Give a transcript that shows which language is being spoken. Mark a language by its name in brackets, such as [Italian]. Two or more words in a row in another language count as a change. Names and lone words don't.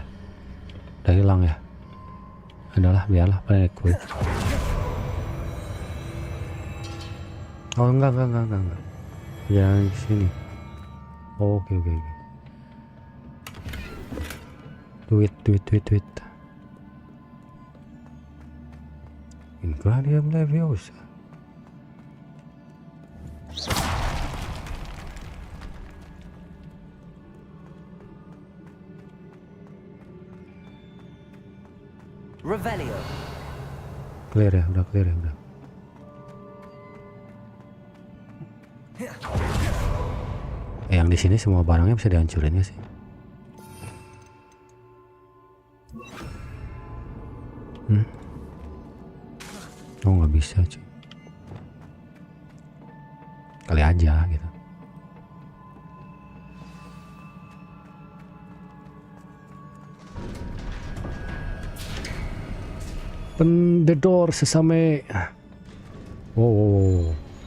[Indonesian] Udah hilang ya. Adalah biarlah paling quick. Oh enggak. Jangan sini. Oh, oke. Duit. Wingardium Leviosa. Revelio. Clear ya, udah. Yang di sini semua barangnya bisa dihancurin ya sih? Oh nggak bisa cuy. Kali aja gitu. [English] Open the door sesame. [Indonesian] Wow.